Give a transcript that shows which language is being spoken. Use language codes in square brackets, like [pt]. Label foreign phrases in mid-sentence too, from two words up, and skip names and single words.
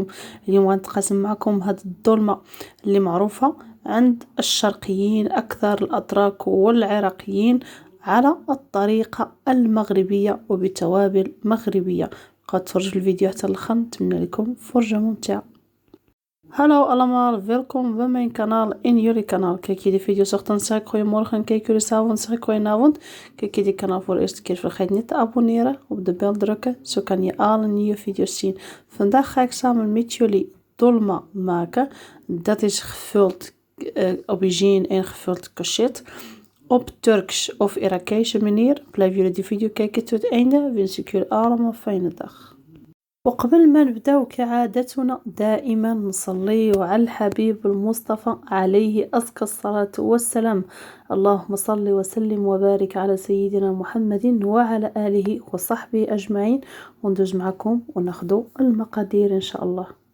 [ar] اليوم غنتقاسم معكم هذه الظلمة اللي معروفة عند الشرقيين أكثر الأتراك والعراقيين على الطريقة المغربية وبتوابل مغربية. قد تفرجوا الفيديو حتى الاخر، نتمنى لكم فرجة ممتعة. [nl] Hallo allemaal, welkom bij mijn kanaal, in jullie kanaal. Kijk je de video 's ochtends, zeg ik goeiemorgen. Kijk jullie 's avonds, zeg ik goedenavond. Kijk je dit kanaal voor de eerste keer, vergeet niet te abonneren, op de bel drukken. Zo kan je alle nieuwe video's zien. Vandaag ga ik samen met jullie dolma maken. Dat is gevuld aubergine en gevuld courgette. Op Turks of Irakese manier. Blijf jullie die video kijken tot het einde. Wens ik jullie allemaal een fijne dag. [ar] وقبل ما نبداو كعادتنا دائما نصلي على الحبيب المصطفى عليه أزكى الصلاة والسلام. اللهم صل وسلم وبارك على سيدنا محمد وعلى آله وصحبه أجمعين. وندوز معكم وناخدو المقادير إن شاء الله.